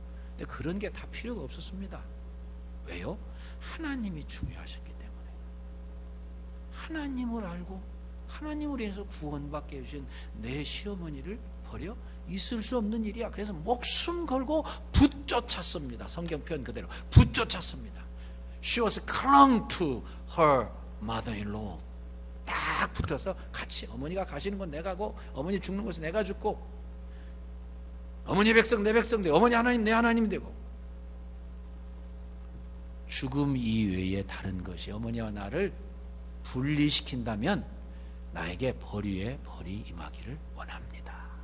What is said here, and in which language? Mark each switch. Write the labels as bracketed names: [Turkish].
[Korean] 근데 그런 게 다 필요가 없었습니다. 왜요? 하나님이 중요하셨기 때문에. 하나님을 알고 하나님으로 인해서 구원받게 해주신 내 시어머니를 버려? 있을 수 없는 일이야. 그래서 목숨 걸고 붙쫓았습니다. 성경 표현 그대로 붙쫓았습니다. [English] She was clung to her mother-in-law. [Korean] 딱 붙어서 같이, 어머니가 가시는 건 내가 가고 어머니 죽는 것은 내가 죽고 어머니 백성 내 백성 되고 어머니 하나님 내 하나님 되고, 죽음 이외에 다른 것이 어머니와 나를 분리시킨다면 나에게 벌 위에 벌이 임하기를 원합니다.